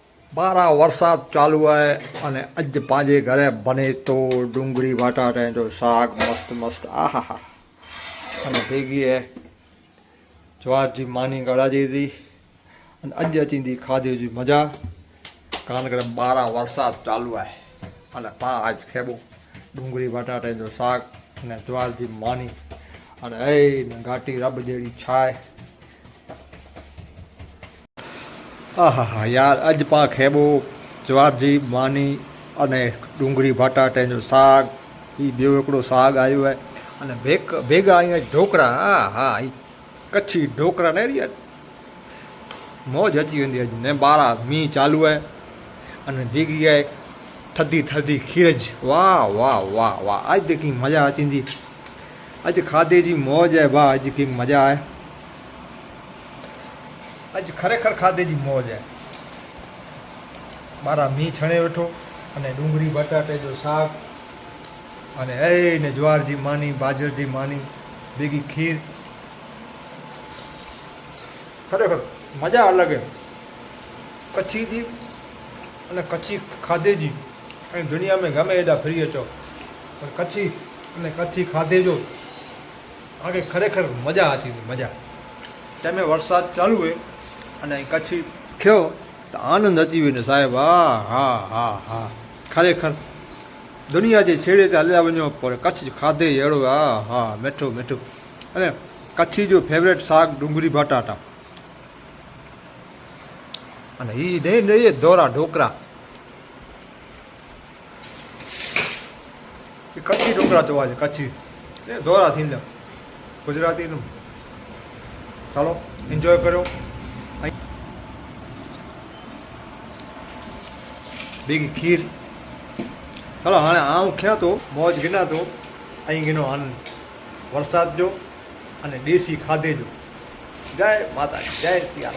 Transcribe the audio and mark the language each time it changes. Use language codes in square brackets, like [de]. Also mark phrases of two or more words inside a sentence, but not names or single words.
[kfr] बारा वरसाद चालू है अने अज पांजे घरे बने तो डूंगरी बटाटा जो साग मस्त मस्त आहा हा अने भेगी है ज्वार जी मानी गड़ाजी थी अने अज अची खाधी जी मजा कारण के बारा वरसाद चालू है अने पा आज खेबू डूंगरी बटाटा जो साग अने ज्वार जी मानी अने ए घाटी रब जेड़ी छाए आहा हा यार अज पा खेबो ज्वार जी मानी अने डूंगरी बटाटे जो साग ई बियो एकड़ो साग आयो है अने भेगा अहीं ढोकरा हा हा ई कच्छी ढोकरा ने यार मौज अची वेंदी अज ने बारा मी चालू है अने भीगी है थदी थदी खीरज वाह वाह वाह वाह आज देखी मजा अची अज खाधे जी मौज है वाह अज की मजा है अज खरेखर खाधे जी मौज है मारा मी छणे वेठो अने डूंगरी बटाटे जो साग अने ए ने ज्वार जी मानी बाजर जी मानी भेगी खीर खरेखर मजा अलग है कच्छी जी अने कच्छी खाधे जी ऐं दुनिया में गमे एॾा फिरी अचो पर कच्छी अने कच्छी खाधे जो आगे खरेखर मजा अची मजा तंहिंमें वरसाद चालू है अने कच्छी खियो तो आनंद अची वेंदो साहिब हा हा हा हा खरेखर दुनिया जे छेड़े ते हलिया वञो पर कच्छ खाधे अहिड़ो हा हा मिठो मिठो अने कच्छी जो फेवरेट साग डूंगरी बटाटा अने ही ने दोरा ढोकरा कच्छी ढोकरा चवा છે કચ્છી દોરા થીંદા ગુજરાતી નું ચાલો એન્જોય કર્યો ભેગી ખીર ચાલો હાणे આવું ખ્યા તો મોજ ગિના તો અહીં ગિનો આનંદ વરસાદ જો અને દેશી ખાધે જો જય માતાજી જય સિયા